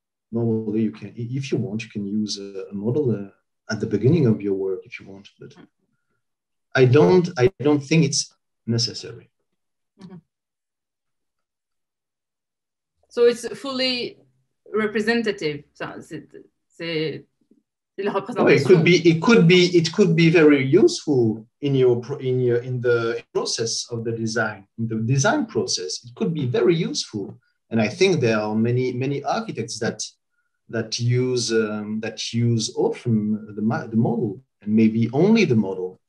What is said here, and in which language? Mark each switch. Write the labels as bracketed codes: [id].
[en] normally you can, if you want, you can use a model at the beginning of your work if you want, but I don't think it's necessary. Mm-hmm. So it's fully representative. [fr] C'est la représentation. [en] It could be very useful in the process of the design. In the design process, it could be very useful. And I think there are many architects that use often the model, and maybe only the model.